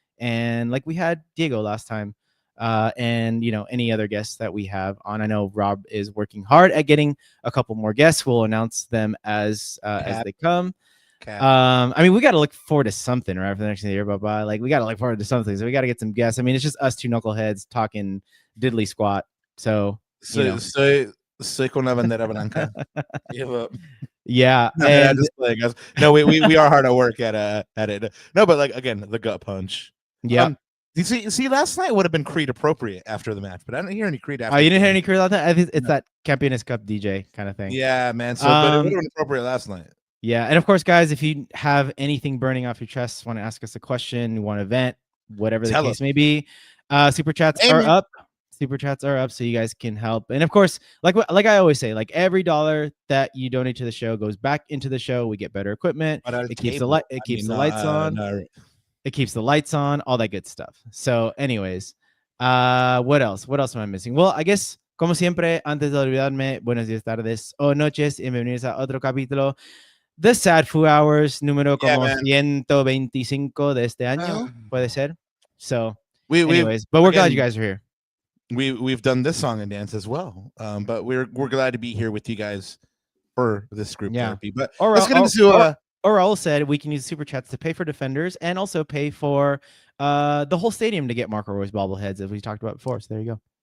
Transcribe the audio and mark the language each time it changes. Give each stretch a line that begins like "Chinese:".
English: And like we had Diego last time. And any other guests that we have on. I know Rob is working hard at getting a couple more guests. We'll announce them as they come. I mean, we got to look forward to something, right, for the next year. Bye. Like, we got to look forward to something. So we got to get some guests. I mean, it's just us two knuckleheads talking diddly squat. So
Spanish: soy con la bandera blanca.
English: Give up. Yeah. And just play, guys. No, we are hard at work at it. No, but like, again, the gut punch. Yeah. You see, last night would have been Creed appropriate after the match, but I didn't hear any Creed after. Oh, you didn't hear any Creed last night? I think it's that Campeones Cup DJ kind of thing. Yeah, man. So, but it would have been appropriate last night. Yeah, and of course, guys, if you have anything burning off your chest, want to ask us a question, you want to vent, whatever the case may be, super chats are up. Super chats are up, so you guys can help. And of course, like I always say, like every dollar that you donate to the show goes back into the show. We get better equipment. It keeps the lights on. It keeps the lights on, all that good stuff. So anyways, what else? What else am I missing? Well, I guess,
Spanish: como siempre, antes de olvidarme, buenos días, tardes o noches, y bienvenidos a otro capítulo de Sad Foo Hours, número como 125 de este año, puede ser.
English: So, anyways, but we're glad you guys are here. We've done this song and dance as well, but we're glad to be here with you guys for this group therapy. But let's get into Or Raul said we can use super chats to pay for defenders and also pay for the whole stadium to get Marco Royce bobbleheads, as we talked about before. So there you go.